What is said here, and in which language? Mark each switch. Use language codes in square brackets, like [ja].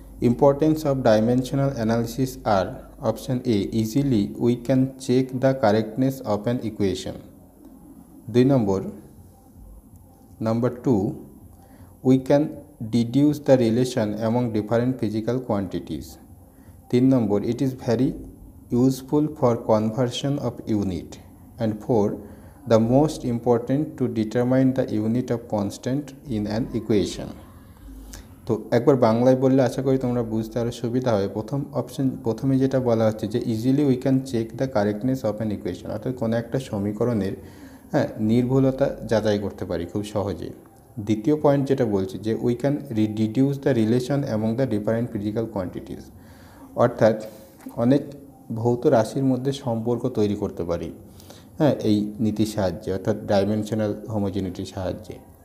[en] Importance of dimensional analysis আর option A, easily we can check the correctness of an equation. [bn] 2 number, [en] Number 2, we can deduce the relation among different physical quantities. [bn] 3 number, [en] It is very useful for conversion of unit, and 4, the most important to determine the unit of constant in an equation। [bn] তো একবার বাংলায় বললে আশা করি তোমরা বুঝতে আরও সুবিধা হবে। প্রথমে যেটা বলা হচ্ছে যে [en] easily we can check the correctness of an equation, [bn] অর্থাৎ কোনো একটা সমীকরণের নির্ভুলতা যাচাই করতে পারি খুব সহজে। দ্বিতীয় পয়েন্ট যেটা বলছে যে [en] we can deduce the relation among the different physical quantities, [bn] অর্থাৎ অনেক ভৌত রাশির মধ্যে সম্পর্ক তৈরি করতে পারি এই নীতির সাহায্যে, অর্থাৎ ডাইমেনশনাল হোমোজেনিটির সাহায্যে।